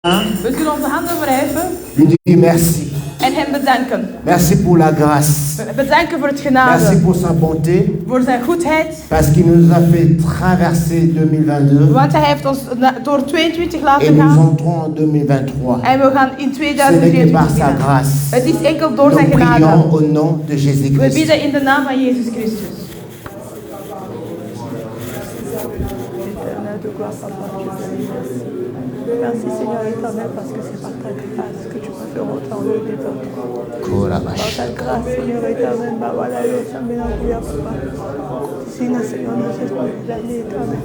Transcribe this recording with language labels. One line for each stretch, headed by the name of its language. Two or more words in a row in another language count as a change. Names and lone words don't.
Dutch: We zullen onze handen verheffen
French: Lui dire merci.
Dutch: en hem bedanken.
French: Merci pour la grâce.
Dutch: Bedanken voor het
French: Merci
Dutch: genade,
French: pour sa bonté.
Dutch: voor zijn goedheid.
French: Parce qu'il nous a fait traverser 2022.
Dutch: Want hij heeft ons door 22
French: Et
Dutch: laten
French: nous
Dutch: gaan.
French: entrons en 2023.
Dutch: En we gaan in
French: Ce n'est que par
Dutch: 2023
French: sa
Dutch: binnen.
French: grâce.
Dutch: Het is enkel door
French: Nous
Dutch: zijn
French: prions
Dutch: genade.
French: au nom de
Dutch: We
French: Jésus-Christ.
Dutch: bidden in de naam van Jezus Christus.
French: Merci Seigneur éternel parce que c'est par ta grâce que tu peux faire autant de développement. Par ta grâce Seigneur éternel, bah voilà, le Seigneur papa. Sina Seigneur, nous sommes l'année éternelle.